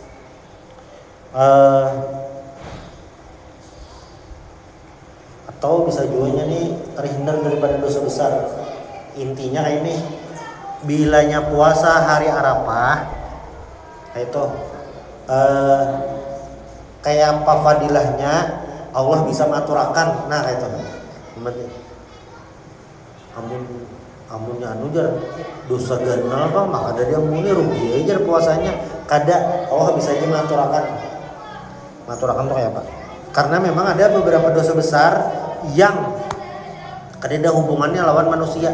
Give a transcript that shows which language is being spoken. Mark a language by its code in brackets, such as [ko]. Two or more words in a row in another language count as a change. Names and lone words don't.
[id] Atau bisa juga nih terhindar daripada dosa besar. [bjn] Intinya kayak ini, bilanya puasa hari Arafah itu kayak apa fadilahnya Allah bisa mengaturakan. Nah kayak itu amunnya anu jar dosa ganal bang, maka ada dia muni rugi aja puasanya. Kada Allah bisa aja mengaturakan tuh kayak apa? [id] Karena memang ada beberapa dosa besar yang kada ada hubungannya lawan manusia.